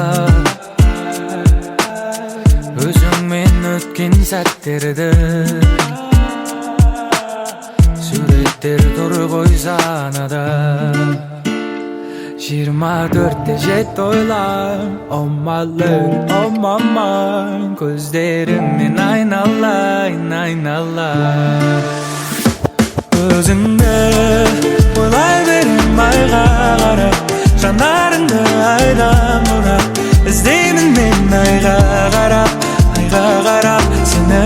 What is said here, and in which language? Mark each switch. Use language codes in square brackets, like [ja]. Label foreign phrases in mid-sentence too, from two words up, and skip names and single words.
[kk] Өзіңмен өткен сәттерді суреттер тұр ғой санада. 24-те жетті ойлам, [en] oh my lady, oh my mind. [kk] Көздеріңнен айналайын, айналайын. Өзіңді ойлай берем айға қарап, жанарыңды айдан бұрап, іздеймін мен айға қарап, айға қарап сені.